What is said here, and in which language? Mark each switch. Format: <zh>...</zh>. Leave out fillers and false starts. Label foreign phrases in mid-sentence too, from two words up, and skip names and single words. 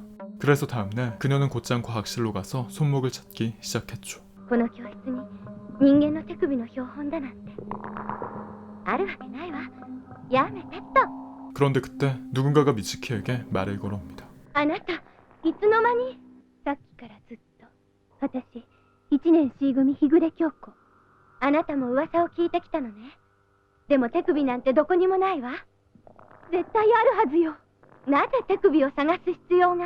<ko>그래서 다음날 그녀는 곧장 과학실로 가서 손목을 찾기 시작했죠.</ko> <ja>この教室に人間の手首の標本だなんてあるわけないわ。やめてっと。</ja> <ko>그런데 그때 누군가가 미즈키에게 말을 걸어옵니다.</ko> <ja>あなたいつの間に。さっきからずっと。私1年 C 組日暮京子。あなたも噂を聞いてきたのね。でも手首なんてどこにもないわ。絶対あるはずよ。なぜ手首を探す必要が。</ja>